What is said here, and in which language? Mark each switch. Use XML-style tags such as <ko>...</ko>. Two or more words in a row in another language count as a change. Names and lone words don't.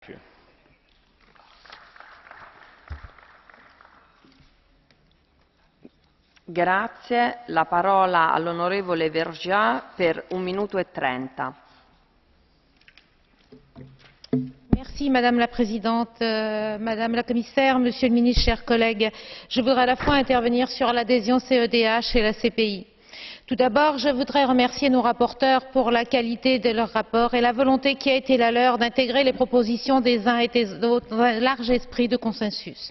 <it>Grazie. La parola all'onorevole Vergiat per 1 minuto e 30.</it> <fr>Merci Madame la Présidente, Madame la Commissaire, Monsieur le Ministre, chers collègues. Je voudrais à la fois intervenir sur l'adhésion CEDH et la CPI. Tout d'abord, je voudrais remercier nos rapporteurs pour la qualité de leur rapport et la volonté qui a été la leur d'intégrer les propositions des uns et des autres dans un large esprit de consensus.</fr>